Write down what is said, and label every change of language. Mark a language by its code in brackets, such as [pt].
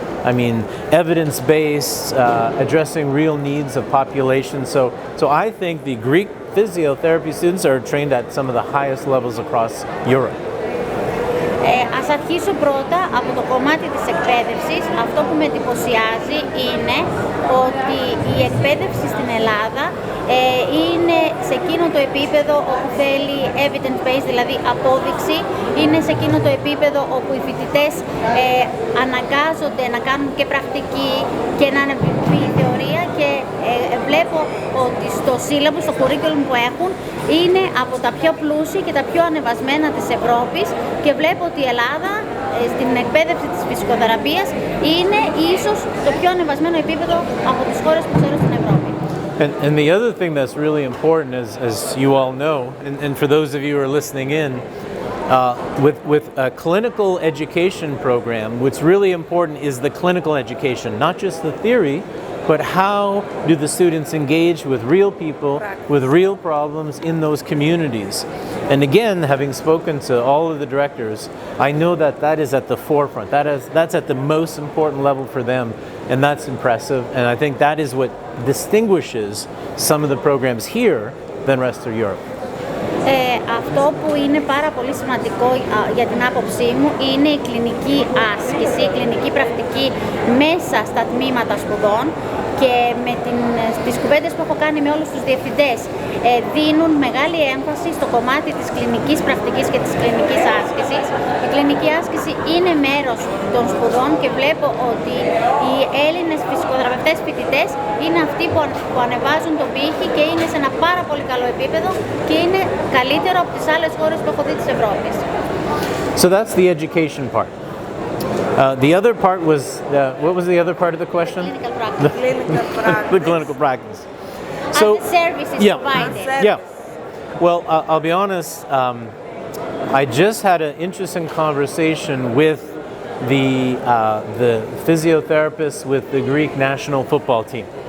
[en] I mean, evidence-based, addressing real needs of population. So I think the Greek physiotherapy students are trained at some of the highest levels across Europe. [el] Ας αρχίσω πρώτα από το κομμάτι της εκπαίδευσης. Αυτό που με εντυπωσιάζει είναι ότι η εκπαίδευση στην Ελλάδα είναι σε σε εκείνο το επίπεδο όπου θέλει evidence-based, δηλαδή απόδειξη, είναι σε εκείνο το επίπεδο όπου οι φοιτητές αναγκάζονται να κάνουν και πρακτική και να είναι θεωρία και βλέπω ότι στο σύλλαμπο, στο curriculum που έχουν, είναι από τα πιο πλούσια και τα πιο ανεβασμένα της Ευρώπης και βλέπω ότι η Ελλάδα στην εκπαίδευση της φυσικοθεραπείας είναι ίσως το πιο ανεβασμένο επίπεδο από τις χώρες που ξέρω στην Ευρώπη. [en] And the other thing that's really important, as you all know, and for those of you who are listening in, with a clinical education program, what's really important is the clinical education, not just the theory, but how do the students engage with real people, with real problems in those communities. And again, having spoken to all of the directors, I know that that is at the forefront. That's at the most important level for them, and that's impressive. And I think that is what distinguishes some of the programs here than rest of Europe. [el] Αυτό που είναι πάρα πολύ σημαντικό για την άποψή μου είναι η κλινική άσκηση, η κλινική πρακτική μέσα στα τμήματα σπουδών και με τις κουβέντες που έχω κάνει με όλους τους διευθυντές δίνουν μεγάλη έμφαση στο κομμάτι της κλινικής πρακτικής και της κλινικής άσκησης. Η κλινική άσκηση είναι μέρος των σπουδών και βλέπω ότι οι Έλληνες φυσικοθεραπευτές φοιτητές είναι αυτοί που ανεβάζουν τον πύχη και είναι σε ένα πάρα πολύ καλό επίπεδο και είναι καλύτερο από τις άλλες χώρες που έχω δει της Ευρώπης. [en] So that's the education part. The other part was, what was the other part of the question? Clinical practice. The clinical practice. So, and the services provided. Yeah. Well, I'll be honest, I just had an interesting conversation with the physiotherapist with the Greek national football team.